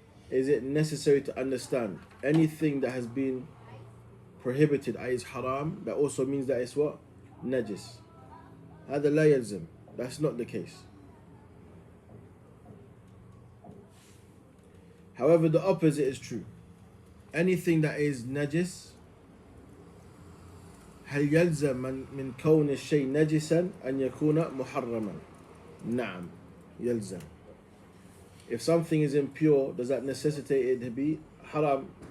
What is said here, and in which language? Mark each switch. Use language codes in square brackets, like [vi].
[en] Is it necessary to understand anything that has been prohibited, that is haram, that also means that it's what? Najis. [ar] هذا لا يلزم. [en] That's not the case. However, the opposite is true. Anything that is najis, [ar] هل يلزم من كون الشيء نجسا أن يكون محرما؟ نعم يلزم. [en] If something is impure, does that necessitate it to be haram?